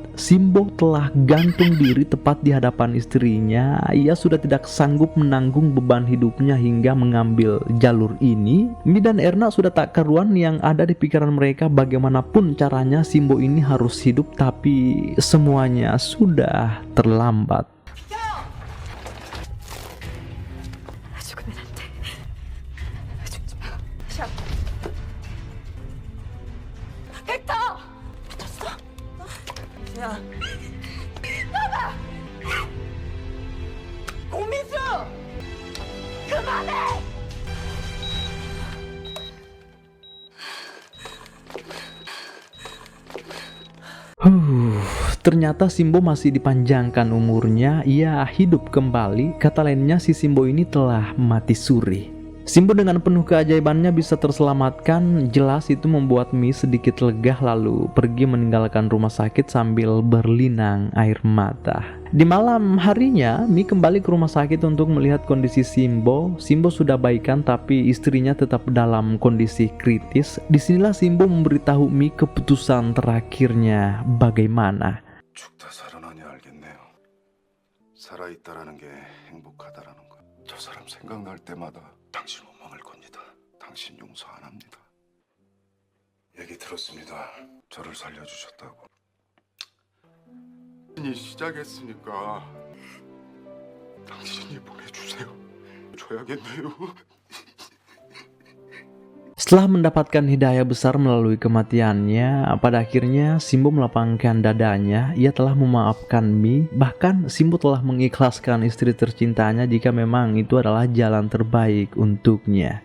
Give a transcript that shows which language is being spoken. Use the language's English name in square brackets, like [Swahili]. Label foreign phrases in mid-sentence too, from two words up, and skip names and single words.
[Indonesian] Simbo telah gantung diri tepat di hadapan istrinya. Ia sudah tidak sanggup menanggung beban hidupnya hingga mengambil jalur ini. Mi dan Erna sudah tak karuan, yang ada di pikiran mereka bagaimanapun caranya Simbo ini harus hidup, tapi semuanya sudah terlambat. [Korean] 죽으면 안 돼. 죽지 마. 샵. 벡터! 미쳤어? 야. 나가! 고민수! 그만해! [Indonesian] Ternyata Simbo masih dipanjangkan umurnya, ia hidup kembali. Kata lainnya, si Simbo ini telah mati suri. Simbo dengan penuh keajaibannya bisa terselamatkan. Jelas itu membuat Mi sedikit lega, lalu pergi meninggalkan rumah sakit sambil berlinang air mata. Di malam harinya, Mi kembali ke rumah sakit untuk melihat kondisi Simbo. Simbo sudah baikan, tapi istrinya tetap dalam kondisi kritis. Disinilah Simbo memberitahu Mi keputusan terakhirnya bagaimana. [Korean] 죽다 살아나니 알겠네요. 살아있다라는 게 행복하다라는 거. 저 사람 생각날 때마다 당신 못 막을 겁니다. 당신 용서 안 합니다. 얘기 들었습니다. 저를 살려주셨다고. 당신이 시작했으니까 당신이 보내주세요. 줘야겠네요. [Indonesian] Setelah mendapatkan hidayah besar melalui kematiannya, pada akhirnya Simbo melapangkan dadanya. Ia telah memaafkan Mi, bahkan Simbo telah mengikhlaskan istri tercintanya jika memang itu adalah jalan terbaik untuknya.